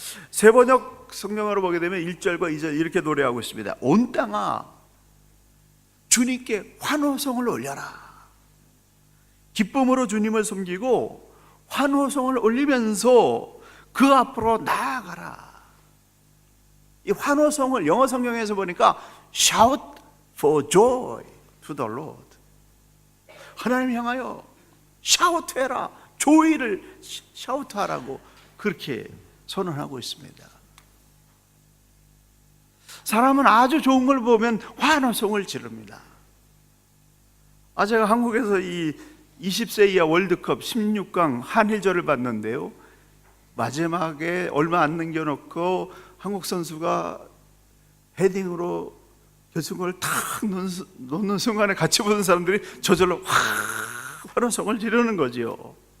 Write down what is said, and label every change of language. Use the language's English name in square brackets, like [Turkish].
[Korean] 세번역 성경으로 보게 되면 1절과 2절 이렇게 노래하고 있습니다. 온 땅아 주님께 환호성을 올려라. 기쁨으로 주님을 섬기고 환호성을 올리면서 그 앞으로 나아가라. 이 환호성을 영어 성경에서 보니까 [English] shout for joy to the Lord. [Korean] 하나님 향하여 샤우트해라, 조이를 샤우트하라고 그렇게 선언하고 있습니다. 사람은 아주 좋은 걸 보면 환호성을 지릅니다. 제가 한국에서 이 20세 이하 월드컵 16강 한일전을 봤는데요, 마지막에 얼마 안 남겨놓고 한국 선수가 헤딩으로 결승골을 탁 놓는 순간에 같이 보는 사람들이 저절로 환호성을 지르는 거지요.